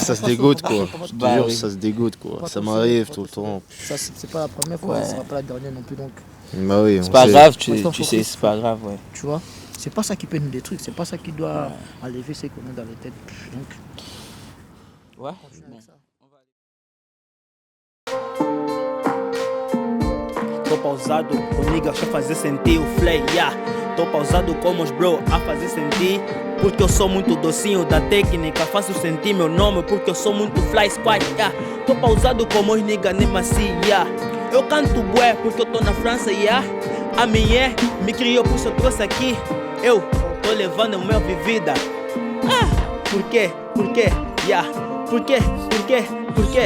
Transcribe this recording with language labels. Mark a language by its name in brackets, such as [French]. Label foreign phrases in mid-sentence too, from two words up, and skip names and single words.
[French] ça se dégoûte quoi. Je te Bah jure, oui. ça se dégoûte quoi. Ça m'arrive tout le temps. Ça, c'est pas la première fois, Ouais. ce sera pas la dernière non plus, donc, Bah oui, C'est on pas sait. grave, Maintenant, tu faut sais, que- c'est pas grave, ouais. tu vois. C'est pas ça qui peut nous détruire, c'est pas ça qui doit enlever ce qu'on a dans la tête. Donc, Ouais. [Portuguese] Tô pausado, o nigga quer fazer sentir o flay, yeah. Tô pausado como os bro a fazer sentir. Porque eu sou muito docinho da técnica. Faço sentir meu nome porque eu sou muito [English] fly squad, [Portuguese] yeah. Tô pausado como os nigga nem assim, yeah. Eu canto bué porque eu tô na França, yeah. A minha me criou por isso eu trouxe aqui. Eu tô levando a minha vivida. Ah, por quê? Por quê? Yeah. Por quê? Por quê? Por quê?